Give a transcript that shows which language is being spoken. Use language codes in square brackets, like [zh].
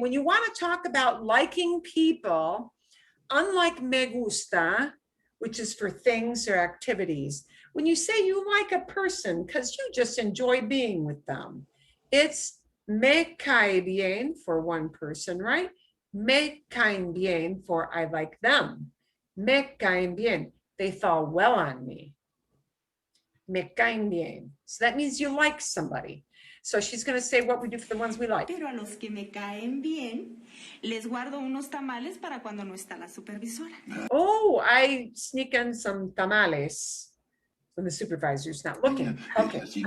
[en] When you want to talk about liking people, unlike me gusta, which is for things or activities, when you say you like a person because you just enjoy being with them, it's [es] me cae bien [en] for one person, right? [es] Me caen bien [en] for I like them. [es] Me caen bien. [en] They fall well on me. [es] Me caen bien. [en] So that means you like somebody. So she's going to say what we do for the ones we like. [es] Pero a los que me caen bien, les guardo unos tamales para cuando no está la supervisora. [en] Oh, I sneak in some tamales when the supervisor's not looking. Okay.